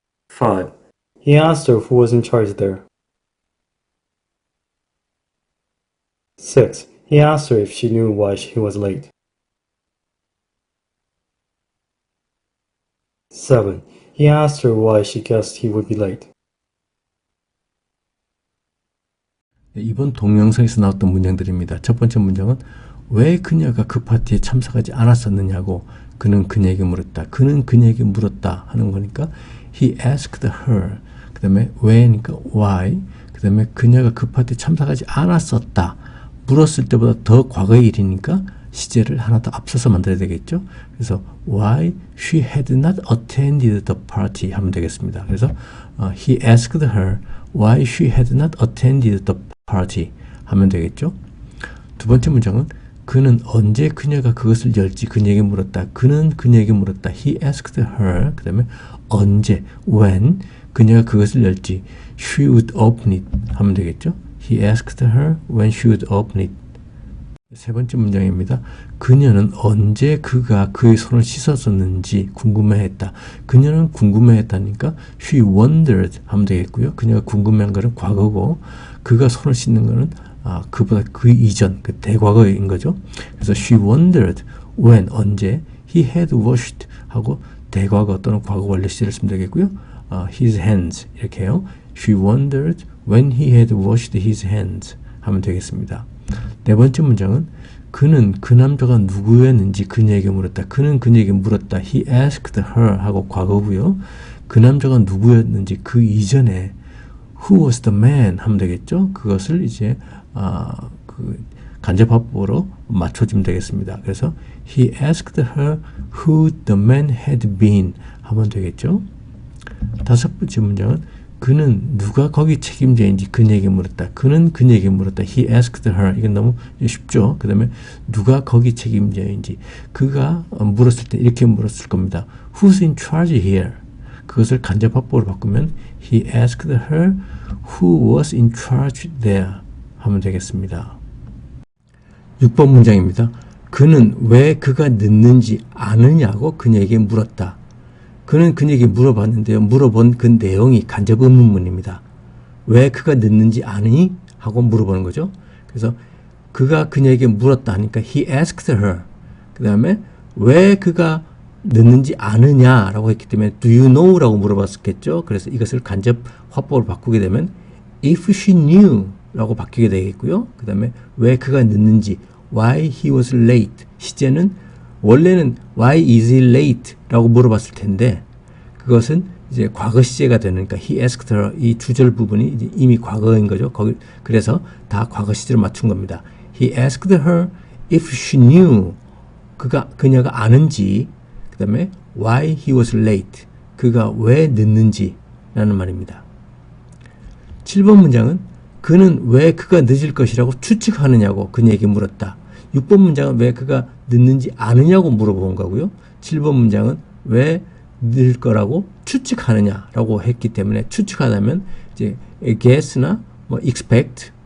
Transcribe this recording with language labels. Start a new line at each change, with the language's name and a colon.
English: 5. He asked her who was in charge there. 6. He asked her if she knew why he was late. 7. He asked her why she guessed he would be late.
Korean: 이번 동영상에서 나왔던 문장들입니다. 첫 번째 문장은 왜 그녀가 그 파티에 참석하지 않았었느냐고 그는 그녀에게 물었다. 그는 그녀에게 물었다 하는 거니까
English: he asked her.
Korean: 그 다음에 왜니까 why. 그 다음에 그녀가 그 파티에 참석하지 않았었다. 물었을 때보다 더 과거의 일이니까 시제를 하나 더 앞서서 만들어야 되겠죠. 그래서
English: why she had not attended the party
Korean: 하면 되겠습니다. 그래서
English: he asked her why she had not attended the party
Korean: 하면 되겠죠. 두 번째 문장은 그는 언제 그녀가 그것을 열지 그녀에게 물었다. 그는 그녀에게 물었다.
English: He asked her.
Korean: 그 다음에 언제 when 그녀가 그것을 열지
English: she would open it
Korean: 하면 되겠죠.
English: He asked her when she would open it.
Korean: 세 번째 문장입니다. 그녀는 언제 그가 그의 손을 씻었었는지 궁금해했다. 그녀는 궁금해했다니까
English: she wondered
Korean: 하면 되겠고요. 그녀가 궁금해한 것은 과거고 그가 손을 씻는 것은 그보다 그 이전, 그 대과거인 거죠. 그래서
English: she wondered when
Korean: 언제
English: he had washed
Korean: 하고 대과거 또는 과거 완료 시제를 쓰면 되겠고요.
English: his hands
Korean: 이렇게 해요.
English: She wondered when he had washed his hands
Korean: 하면 되겠습니다. 네 번째 문장은 그는 그 남자가 누구였는지 그녀에게 물었다. 그는 그녀에게 물었다.
English: He asked her
Korean: 하고 과거고요. 그 남자가 누구였는지 그 이전에
English: Who was the man
Korean: 하면 되겠죠. 그것을 이제 그 간접화법으로 맞춰주면 되겠습니다. 그래서
English: He asked her who the man had been
Korean: 하면 되겠죠. 다섯 번째 문장은 그는 누가 거기 책임자인지 그녀에게 물었다. 그는 그녀에게 물었다.
English: He asked her.
Korean: 이건 너무 쉽죠. 그 다음에 누가 거기 책임자인지 그가 물었을 때 이렇게 물었을 겁니다.
English: Who's in charge here?
Korean: 그것을 간접화법으로 바꾸면
English: He asked her who was in charge there
Korean: 하면 되겠습니다. 6번 문장입니다. 그는 왜 그가 늦는지 아느냐고 그녀에게 물었다. 그는 그녀에게 물어봤는데요. 물어본 그 내용이 간접 의문문입니다. 왜 그가 늦는지 아니? 하고 물어보는 거죠. 그래서 그가 그녀에게 물었다 하니까
English: he asked her.
Korean: 그 다음에 왜 그가 늦는지 아느냐라고 했기 때문에
English: do you know?
Korean: 라고 물어봤겠죠. 그래서 이것을 간접 화법으로 바꾸게 되면
English: if she knew
Korean: 라고 바뀌게 되겠고요. 그 다음에 왜 그가 늦는지
English: why he was late.
Korean: 시제는 원래는
English: why is he late?
Korean: 라고 물어봤을 텐데 그것은 이제 과거 시제가 되니까
English: he asked her
Korean: 이 주절 부분이 이제 이미 과거인 거죠. 그래서 다 과거 시제로 맞춘 겁니다.
English: He asked her if she knew
Korean: 그녀가 아는지 그 다음에
English: why he was late
Korean: 그가 왜 늦는지 라는 말입니다. 7번 문장은 그는 왜 그가 늦을 것이라고 추측하느냐고 그녀에게 물었다. 6번 문장은 왜 그가 늦는지 아느냐고 물어본 거고요. 7번 문장은 왜 늦을 거라고 추측하느냐라고 했기 때문에 추측하다면 이제 guess나 뭐 expect